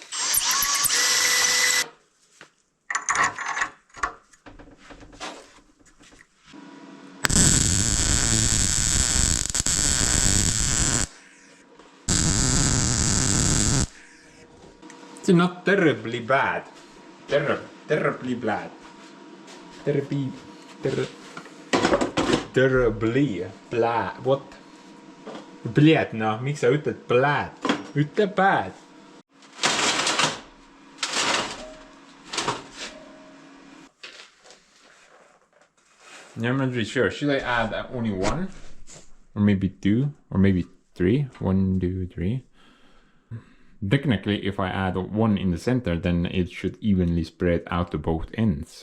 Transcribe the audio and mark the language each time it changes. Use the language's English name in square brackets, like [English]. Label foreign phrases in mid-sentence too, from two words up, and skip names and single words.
[English] It's not terribly bad. Terribly bad. Terribly bad. What? [Estonian] Blät, no, miks sa ütled blät? [English] Ütle bad. Yeah, I'm not really sure. Should I add only one? Or maybe two? Or maybe three? 1, 2, 3. Technically, if I add one in the center, then it should evenly spread out to both ends.